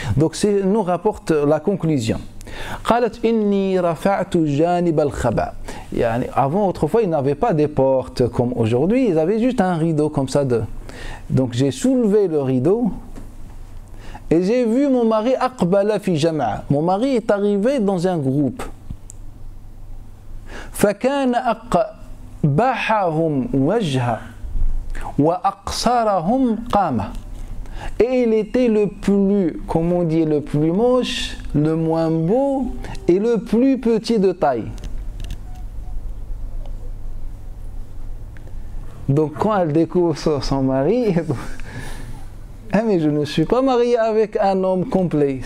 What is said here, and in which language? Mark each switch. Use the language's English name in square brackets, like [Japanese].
[French] Donc, nous rapporte la conclusion. [Arabic] قالت إني رفعت جانب الخبا. [French] يعني avant, autrefois, ils n'avaient pas des portes comme aujourd'hui, ils avaient juste un rideau comme ça. Donc, j'ai soulevé le rideau. Et j'ai vu mon mari [Arabic] aqbala fi jama'a. [French] Mon mari est arrivé dans un groupe. [Arabic] فكان أقبحهم وجها وأقصرهم قامة. [French] Et il était le plus, comme on dit, le plus moche, le moins beau et le plus petit de taille. Donc quand elle découvre son mari, ah mais je ne suis pas mariée avec un homme complet.